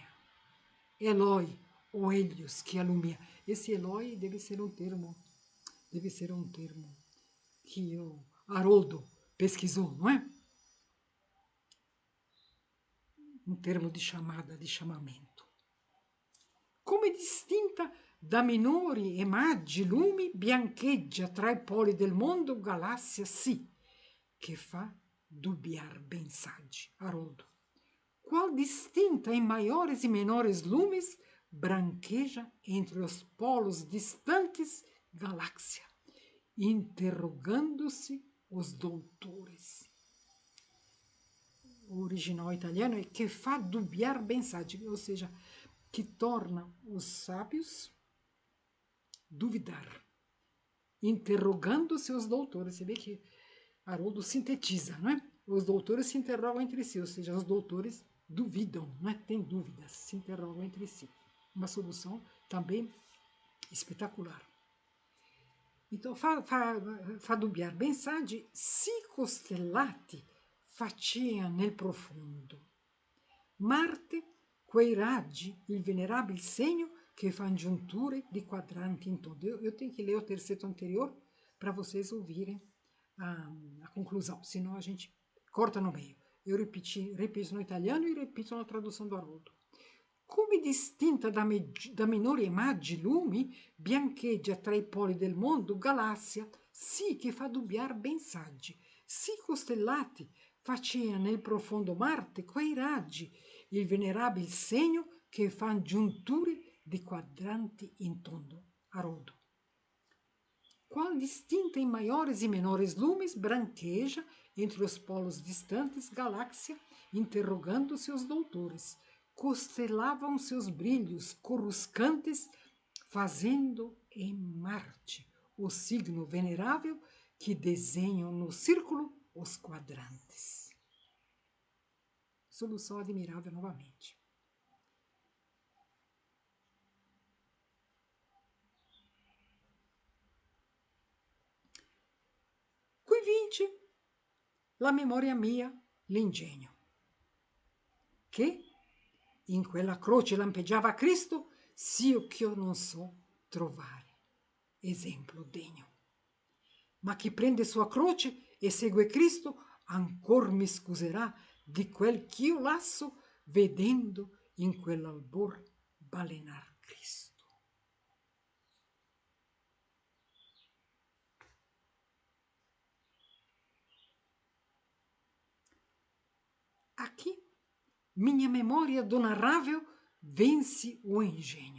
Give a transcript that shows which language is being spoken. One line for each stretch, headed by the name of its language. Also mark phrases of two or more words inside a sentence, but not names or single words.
Portuguese: Eloi, ó Hélios, que alumina. Esse Eloi deve ser um termo que o Haroldo pesquisou, não é? Um termo de chamada, de chamamento.
Italian: Come è distinta da minori e maggi lumi, biancheggia tra i poli del mondo, galassia sì, che fa dubbiar ben saggi.
Portuguese: Haroldo. Qual distinta em maiores e menores lumes, branqueja entre os polos distantes, galáxia, interrogando-se os doutores. O original italiano é que
Italian: fa dubbiar ben saggi,
Portuguese: ou seja, que torna os sábios duvidar, interrogando-se os doutores. Você vê que Haroldo sintetiza, não é? Os doutores se interrogam entre si, ou seja, os doutores duvidam, não é? Tem dúvidas, se interrogam entre si. Uma solução também espetacular. Então,
Italian: fa dubbiar ben saggi, si costellati facea nel profondo. Marte, quei raggi, il venerabile segno che fan giunture di quadranti in todo.
Portuguese: Eu tenho que ler o terceto anterior para vocês ouvirem a conclusão, senão a gente corta no meio. Eu repito no italiano e repito na tradução do Haroldo.
Italian: Come distinta da minori e maggi lumi, biancheggia tra i poli del mondo, galassia, sì che fa dubbiar ben saggi, sì costellati, facea nel profondo Marte quei raggi, il venerabile segno che fan giunture de quadrante in tondo,
Portuguese: Haroldo. Qual distinta em maiores e menores lumes branqueja entre os polos distantes galáxia, interrogando seus doutores, costelavam seus brilhos coruscantes, fazendo em Marte o signo venerável que desenham no círculo os quadrantes. Solução admirável novamente.
Italian: Qui vinci la memoria mia l'ingegno, che in quella croce lampeggiava Cristo, s'io ch'io non so trovare esempio degno. Ma chi prende sua croce e segue Cristo, ancor mi scuserà di quel ch'io lasso, vedendo in quell'albor balenar Cristo.
Portuguese: Aqui, minha memória do narrável vence o engenho.